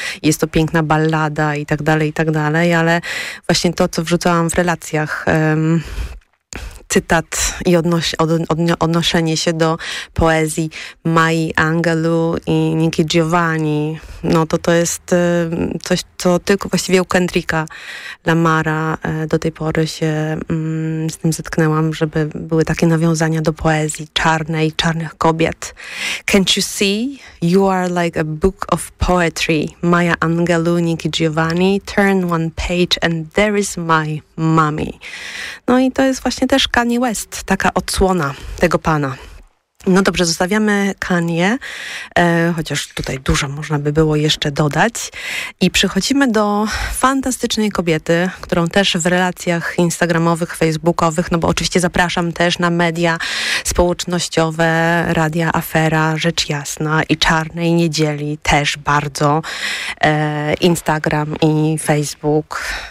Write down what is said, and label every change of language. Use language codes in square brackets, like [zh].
[pl] Jest to piękna ballada i tak dalej, ale właśnie to, co wrzucałam w relacjach, cytat i odnoszenie się do poezji Maya Angelou i Nicki Giovanni, no to to jest coś, co tylko właściwie u Kendricka Lamara do tej pory się z tym zetknęłam, żeby były takie nawiązania do poezji czarnej, czarnych kobiet. [en] Can't you see? You are like a book of poetry. Maya Angelou, Nicki Giovanni, turn one page and there is my mommy. [pl] No i to jest właśnie też Kanye West, taka odsłona tego pana. No dobrze, zostawiamy Kanye, chociaż tutaj dużo można by było jeszcze dodać. I przechodzimy do fantastycznej kobiety, którą też w relacjach instagramowych, facebookowych, no bo oczywiście zapraszam też na media społecznościowe, Radia Afera, Rzecz Jasna i Czarnej Niedzieli też bardzo, Instagram i Facebook.